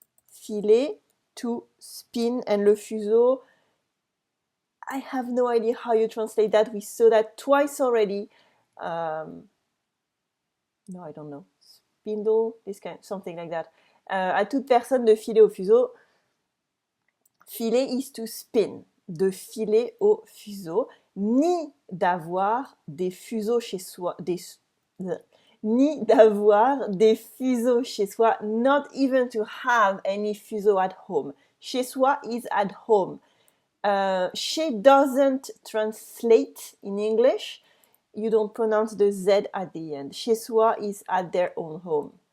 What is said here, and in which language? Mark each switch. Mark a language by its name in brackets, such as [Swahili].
[English] Filer, to spin, and le fuseau, I have no idea how you translate that. We saw that twice already. No, I don't know. Spindle, this kind, something like that. [French] À toute personne de filer au fuseau. Filer [English] is to spin. [French] De filer au fuseau. Ni d'avoir des fuseaux chez soi. Ni d'avoir des fuseaux chez soi. [English] Not even to have any fuseau at home. Chez soi is at home. Chez doesn't translate in English. You don't pronounce the Z at the end. Chez soi is at their own home.